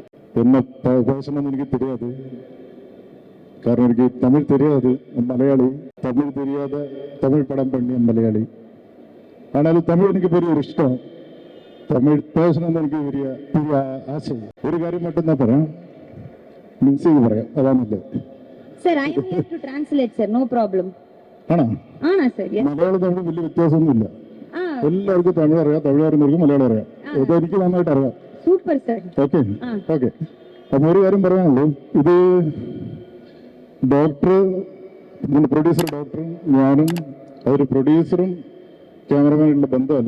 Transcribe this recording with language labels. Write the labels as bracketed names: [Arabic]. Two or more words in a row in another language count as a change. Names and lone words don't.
[Tamil] என்ன பேசணும்னு எனக்கு தெரியாது. காரணம் எனக்கு தமிழ் தெரியாது, மலையாளி. தமிழ் தெரியாத தமிழ் படம் பண்ணி மலையாளி. ஆனாலும் தமிழ் எனக்கு பெரிய ஒரு இஷ்டம். தமிழ் பேசணும்னு எனக்கு பெரிய ஆசை. ஒரு காரியம் மட்டும்தான் പറയാം, மியூசிக் [Malayalam] പറയാം, അതാണ് ഇത്. [English] sir I am here to translate sir, no problem. [Malayalam] ആണോ? ആണോ സാർ? മലയാളം തമിഴ് വലിയ വ്യത്യാസമൊന്നുമില്ല. എല്ലാവർക്കും തമിഴ് അറിയാം, തമിഴ് അറിയുന്നവർക്ക് മലയാളം അറിയാം. ഇത് എനിക്ക് നന്നായിട്ട് അറിയാം. സൂപ്പർ സാർ. ഓക്കെ ഓക്കെ. അപ്പൊ ഒരു കാര്യം പറയാനുള്ളൂ, ഇത് ഡോക്ടർ, ഇതിന്റെ പ്രൊഡ്യൂസർ ഡോക്ടറും ഞാനും അതൊരു പ്രൊഡ്യൂസറും ക്യാമറമാനുള്ള ബന്ധമല്ല.